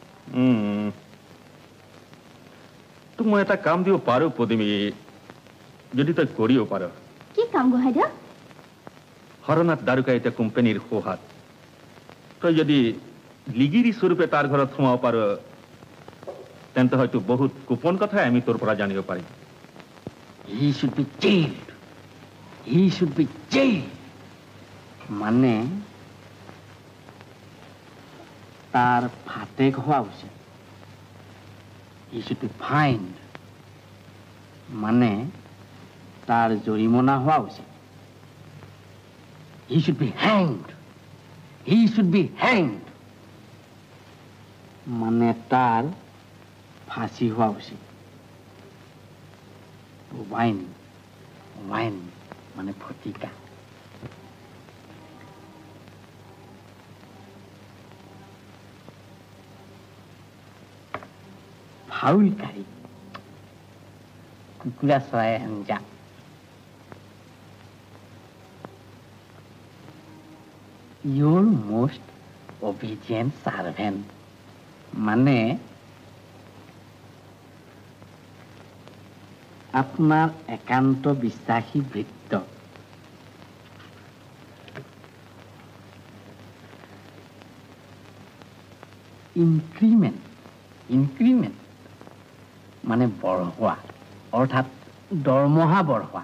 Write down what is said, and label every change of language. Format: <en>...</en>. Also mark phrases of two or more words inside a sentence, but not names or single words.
<as>তোক মই এটা কাম দিব পাৰো পদুমী যদি তই কৰিও পাৰ কি কাম গোহাঁইদেউ হৰনাথ দাৰুকা এতিয়া কোম্পানীৰ সোহাত তই যদি লিগিৰি স্বৰূপে তাৰ ঘৰত সোমাব পাৰ তেন্তে হয়তো বহুত গোপন কথাই আমি তোৰ পৰা জানিব পাৰিম</as> <en>He should be jailed. He should be jailed.</en> <as>মানে তাৰ ফাটেক হোৱা উচিত।</as> <en>He should be fined.</en> <as>মানে তাৰ জৰিমনা হোৱা উচিত।</as> <en>He should be hanged. He should be hanged.</en> <as>মানে তাৰ ফাঁসি হোৱা উচিত।</as> <en>wine wine</en> <as>মানে ফটিকা।</as> <en>fowl curry</en> <as>কুকুৰা চৰাই আঞ্জা।</as> <en>Your most obedient servant</en> <bn>মানে আপনার একান্ত বিশ্বাসী ভৃত্য।</bn> <en>increment increment</en> <as>মানে বঢ়োৱা অৰ্থাৎ দৰমহা বঢ়োৱা।</as>